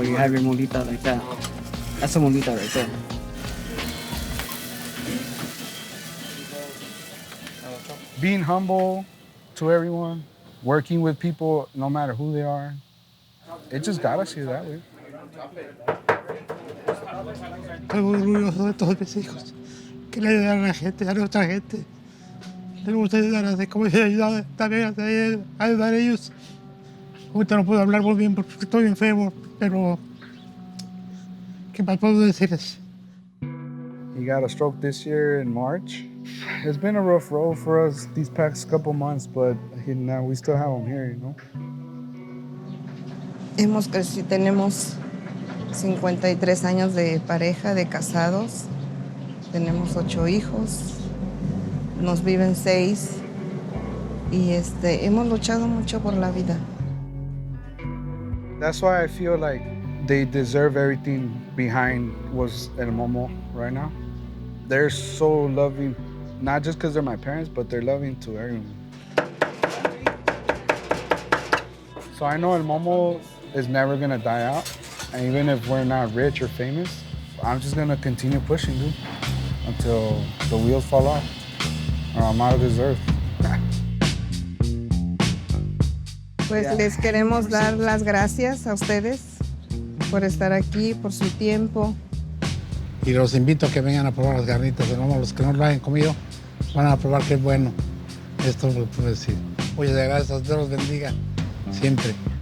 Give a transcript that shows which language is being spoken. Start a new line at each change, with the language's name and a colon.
English: You have your molita like that. That's a molita right there. Being humble to everyone, working with people no matter who they are, it just got us here that way.
Spanish: Estoy muy orgulloso de todos mis hijos, que le ayudan a la gente, a nuestra gente. Les gusta ayudar, así como yo he ayudado también a ayudar a ellos. Ahorita no puedo hablar muy bien porque estoy enfermo, pero ¿qué más puedo decirles?
English: He got a stroke this year in March. It's been a rough road for us these past couple months, but now we still have him here, you know?
Spanish: Hemos crecido, tenemos 53 años de pareja, de casados. Tenemos 8 hijos. Nos viven 6. Y hemos luchado mucho por la vida.
English: That's why I feel like they deserve everything behind what's El Momo right now. They're so loving, not just because they're my parents, but they're loving to everyone. So I know El Momo is never gonna die out. And even if we're not rich or famous, I'm just gonna continue pushing, dude, until the wheels fall off or I'm out of this earth.
Spanish: Pues les queremos dar las gracias a ustedes por estar aquí, por su tiempo. Y los invito a que vengan a probar las carnitas El Momo. Los que no lo hayan comido van a probar que es bueno. Esto lo puedo decir. Muchas gracias, Dios los bendiga siempre.